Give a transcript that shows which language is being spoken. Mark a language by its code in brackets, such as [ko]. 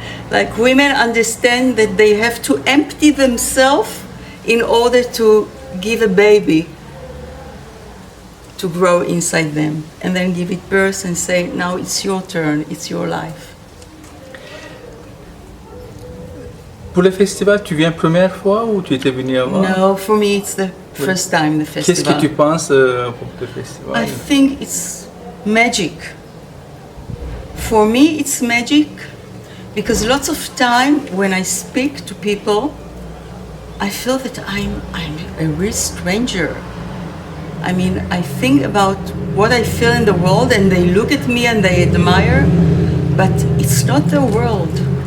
[en] Like women understand that they have to empty themselves in order to give a baby to grow inside them, and then give it birth and say, now it's your turn, it's your life. [fr] Pour le festival, tu viens première fois ou tu étais venu avant? [en] No, for me it's the first time the festival. [fr] Qu'est-ce que tu penses pour le festival? [en] I think it's magic. For me, it's magic because lots of time when I speak to people, I feel that I'm a real stranger. I mean, I think about what I feel in the world and they look at me and they admire, but it's not the world.